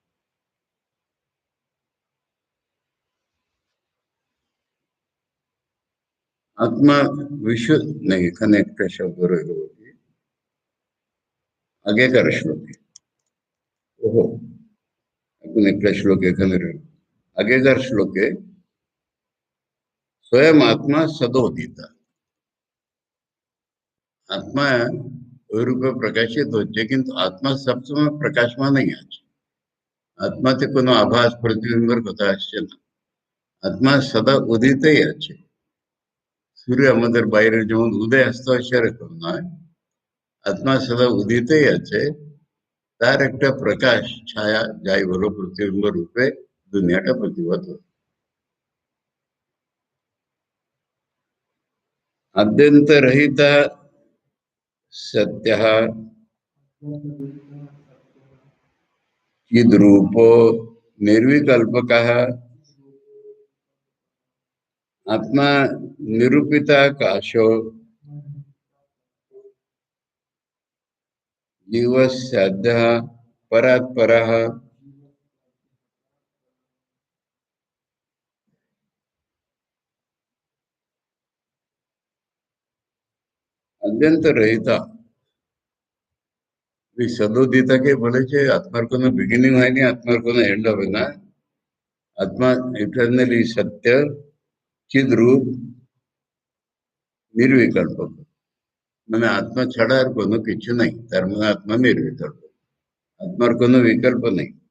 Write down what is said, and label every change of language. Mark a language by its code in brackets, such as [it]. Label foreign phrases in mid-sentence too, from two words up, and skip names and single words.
[bn] আত্মা বিশ্ব নেই, এখানে একটা শব্দ রইল বলি, আগেকার শ্লোকে, ওহো, এখন একটা শ্লোক এখানে রইল, আগেকার শ্লোকে [sa] स्वयं आत्मा सदोदिता, [bn] आत्मा ওই রূপে প্রকাশিত হচ্ছে, কিন্তু আত্মা সবসময় প্রকাশমান নেই আছে, আত্মাতে কোনো আভাস প্রতিবিম্বের কথা আসছে না, আত্মা সদা উদিতই আছে। সূর্য আমাদের বাইরে যেমন উদয় অস্ত হয় সেরকম নয়, আত্মা সদা উদিতই আছে, তার একটা প্রকাশ ছায়া যাই বলো প্রতিবিম্ব রূপে দুনিয়াটা প্রতিভাত হয়। [sa] আদ্যন্তরহিত সত্য चिद्रूपो निर्विकल्पक आत्मा निरूपिता काशो जीवस्याद्य परात्पर अत्यंत रहिता, [bn] এই সদোদিতাকে বলেছে আত্মার কোনো বিগিনিং হয়নি, আত্মার কোনো এন্ড হবে না, আত্মা ইটারনালি সত্য, চিদ্রূপ, নির্বিকল্প, মানে আত্মা ছাড়া আর কোনো কিছু নাই, তার মানে আত্মা নির্বিকল্প, আত্মার কোনো বিকল্প নেই।